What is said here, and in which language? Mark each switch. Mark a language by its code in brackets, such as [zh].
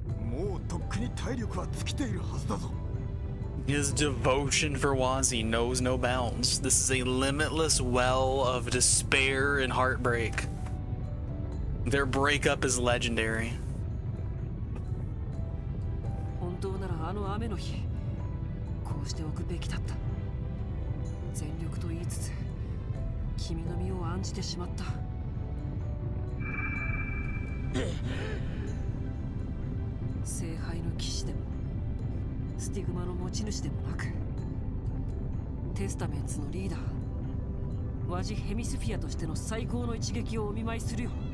[ja] もうとっくに体力は尽きているはずだぞ。 [en] His devotion for Wazi knows no bounds. This is a limitless well of despair and heartbreak. Their breakup is legendary. [ja] 本当ならあの雨の日こうしておくべきだった。全力と言いつつ君の身を案じてしまった。聖杯の騎士でもスティグマの持ち主でもなく、テスタメンツのリーダーワジ・ヘミスフィアとしての最高の一撃をお見舞いするよ。